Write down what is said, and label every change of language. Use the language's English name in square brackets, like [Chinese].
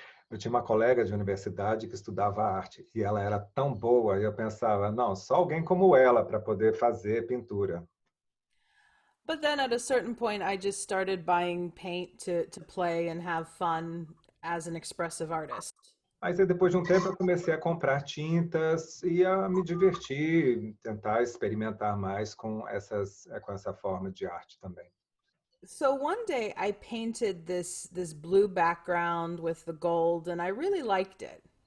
[Portuguese] Eu tinha uma colega de universidade que estudava arte e ela era tão boa e eu pensava, não, só alguém como ela para poder fazer pintura. [English] But then at a certain point, I just started buying paint to play and have fun as an expressive artist. [Portuguese] Mas aí, depois de um tempo eu comecei a comprar tintas e a me divertir, tentar experimentar mais com essa forma de arte também. [English] So one day I painted this blue background with the gold and I really liked it.